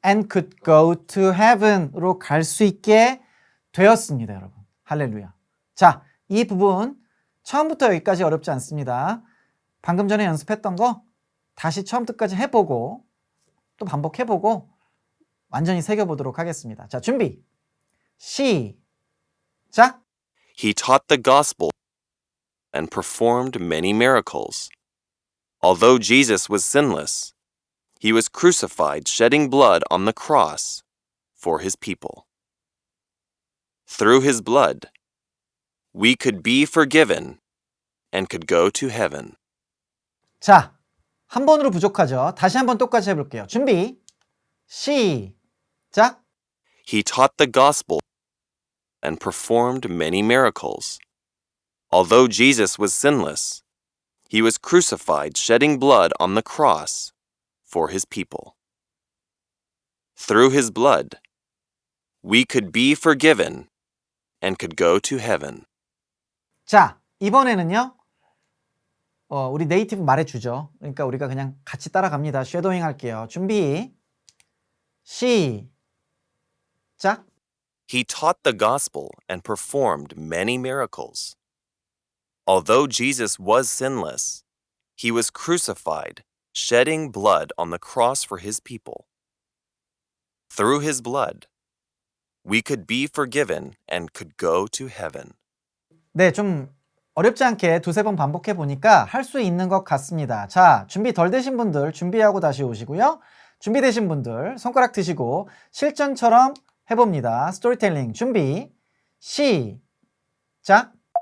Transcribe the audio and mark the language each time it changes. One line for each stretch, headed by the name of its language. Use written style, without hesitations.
English: and could go to heaven
Korean: 으로 갈 수 있게 되었습니다, 여러분. 할렐루야. 자, 이 부분 처음부터 여기까지 어렵지 않습니다. 방금 전에 연습했던 거 다시 처음부터까지 해보고 또 반복해보고 완전히 새겨보도록 하겠습니다. 자, 준비. 시작.
English: He taught the gospel and performed many miracles. Although Jesus was sinless, he was crucified, shedding blood on the cross for his people. Through his blood, we could be forgiven and could go to heaven.
Korean: 자, 한 번으로 부족하죠. 다시 한번 똑같이 해볼게요. 준비. 시작.
English: He taught the gospel and performed many miracles. Although Jesus was sinless, he was crucified, shedding blood on the cross for his people. Through his blood, we could be forgiven and could go to heaven.
Korean: 자, 이번에는요. 우리 네이티브 말해주죠. 그러니까 우리가 그냥 같이 따라갑니다. 쉐도잉 할게요. 준비. 시작.
English: He taught the gospel and performed many miracles. Although Jesus was sinless, he was crucified, shedding blood on the cross for his people. Through his blood, we could be forgiven and could go to heaven.
Korean: 네, 좀 어렵지 않게 두세 번 반복해 보니까 할 수 있는 것 같습니다. 자, 준비 덜 되신 분들 준비하고 다시 오시고요. 준비되신 분들 손가락 드시고 실전처럼 해봅니다. 스토리텔링 준비, 시작.